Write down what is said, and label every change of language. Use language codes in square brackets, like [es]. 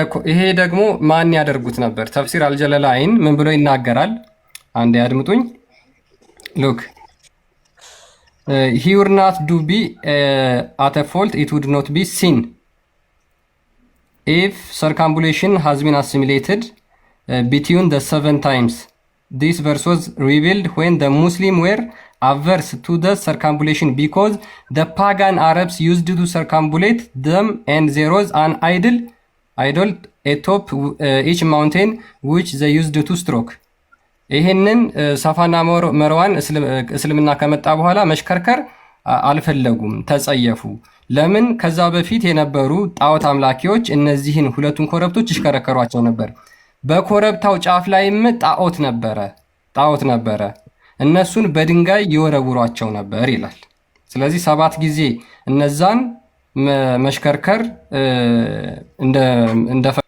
[am] ይሄ ደግሞ ማን ያደርጉት ነበር? ተፍሲር አልጀለላይን ምን ብሎ ይናገራል? አንዴ አድምጡኝ። ሉክ [en] he would not do be at a fault, it would not be sin if circumambulation has been assimilated between the 7 times. This verse was revealed when the Muslim were averse to the circumambulation because the pagan Arabs used to circumambulate them, and there was an idol atop each mountain which they used to stroke. [am] ይሄንን ሳፋና መርዋን እስልምና ከመጣ በኋላ መሽከርከር አልፈለጉም፣ ተጸየፉ። ለምን? ከዛ በፊት የነበሩ ጣዖት አምላኪዎች እነዚህን ሁለቱን ኮረብቶች ይሽከረከሯቸው ነበር። በኮረብታው ጫፍ ላይም ጣዖት ነበረ፣ እነሱን በድንጋይ ይወረውሯቸው ነበር ይላል። ስለዚህ 7 ጊዜ እነዛን መሽከርከር እንደ